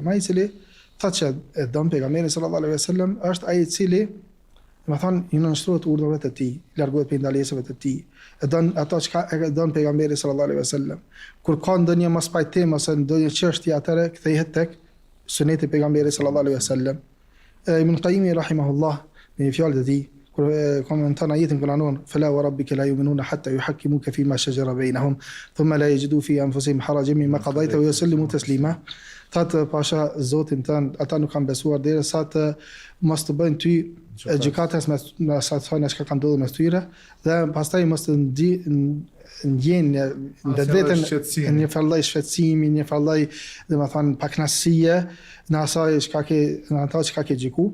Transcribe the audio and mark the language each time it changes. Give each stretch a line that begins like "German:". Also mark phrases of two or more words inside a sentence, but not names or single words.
Albanian: Ai i cili thotë që e don pejgamberin
Arabic: صلى الله عليه وسلم
Albanian: është ai i cili domethënë i nënshtrohet urdhave të tij, largohet prej ndalesave të tij. E don ato çka e don pejgamberi
Arabic: صلى الله عليه وسلم.
Albanian: Kur ka ndonjë mospajtim ose ndonjë çështje atëre kthehet tek suneti pejgamberit
Arabic: صلى الله عليه وسلم.
Albanian: Ibn Qayyim rahimahullah në fjalët e tij kur komenton ajetin kuranor
Arabic: فلا وربك لا يؤمنون حتى يحكموك فيما شجر بينهم ثم لا يجدوا في أنفسهم حرجا مما قضيت ويسلموا تسليما.
Albanian: Thatë pasha Zotin tënd, ata nuk kanë besuar derisa të mos të bëjnë ty gjykatës me sa të thonë çka ka ndodhur mes tyre dhe pastaj mos të ndjejnë në vetën një fallë shqetësimi, një fallë domethënë paknasie në asaj çka ke gjyku.